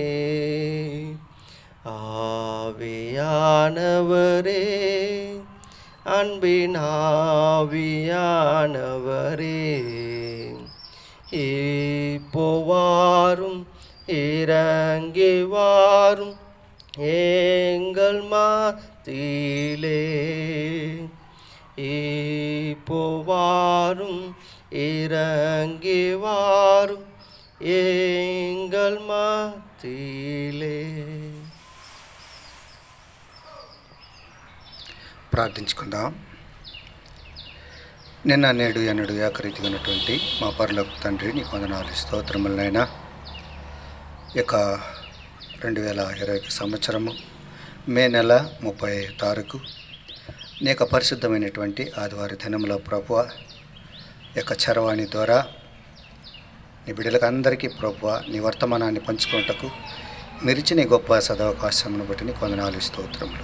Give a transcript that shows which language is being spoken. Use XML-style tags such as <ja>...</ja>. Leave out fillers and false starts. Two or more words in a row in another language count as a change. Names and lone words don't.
<ta>ஆவியானவரே, அன்பினாவியானவரே, இப்போவாரும் இறங்கி வாரும் எங்கள் மத்தியிலே, இப்போவாரும் இறங்கி வாரும் எங்கள் மத்தியிலே.</ta> <te>ప్రార్థించుకుందాం. నిన్న నేడు ఎన్నడు ఏకరీతిగా ఉన్నటువంటి మా పరలోక తండ్రి, నీకు వందనాలు, స్తోత్రములనైనా. ఇక 2020 సంవత్సరము మే నెల 30వ తారీఖు నీ యొక్క పరిశుద్ధమైనటువంటి ఆదివారి దినంలో ప్రభువ, యొక్క చరవాణి ద్వారా నీ బిడ్డలకు అందరికీ ప్రభువ నీ వర్తమానాన్ని పంచుకున్నటకు మీరిచ్చిన నీ గొప్ప సదవకాశమును బట్టి నీకు వందనాలు, స్తోత్రములు.</te>